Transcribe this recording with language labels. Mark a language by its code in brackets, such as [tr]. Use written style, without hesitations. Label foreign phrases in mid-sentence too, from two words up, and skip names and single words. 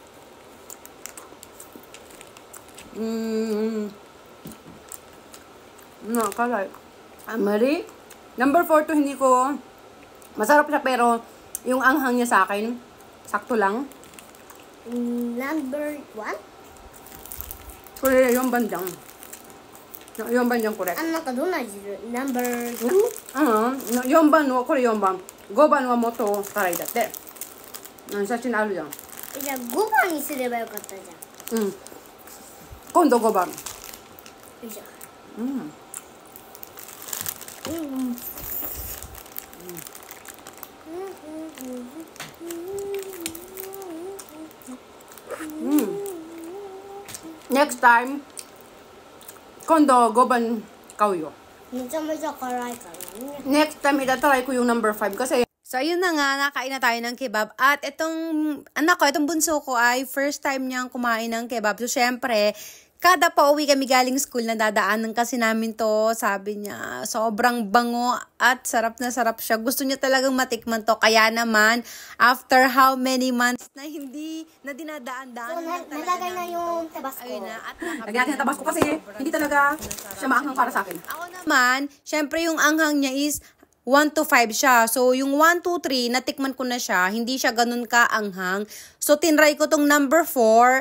[tl] Karay. Mali. Number 4 to hindi ko masarap siya pero yung anghang niya sa akin sakto lang. [en] Number 1? [tl] Kaya yung bandang. Yung bandang correct. [ja] なんかどんな味する？ Number 3? 4番のこれ4番。5番はもっと辛いだって。写真あるじゃん。じゃあ5番にすればよかったじゃん。今度5番。よいしょ。 [en] Next time, [ja] 今度5番買うよ。めちゃめちゃ辛いからね。 [en] Next time, [tl] itatry ko yung number 5 kasi. So, ayun na nga, nakain na tayo ng kebab. At itong, anak ko, itong bunso ko ay [en] first time [tl] niyang kumain ng kebab. So, syempre, kada pauwi kami galing school, nadadaanan kasi namin to. Sabi niya, sobrang bango at sarap na sarap siya. Gusto niya talagang matikman to. Kaya naman, [en] after how many months [tl] na hindi na dinadaan-daan. So, nalagay na yung tabasco. Ayun na. At lagyan natin yung tabasco kasi hindi talaga siya maanghang para sa akin. Ako naman, syempre yung anghang niya is 1 to 5 siya. So, yung 1, 2, 3, natikman ko na siya. Hindi siya ganun ka-anghang. So, tinry ko tong number 4.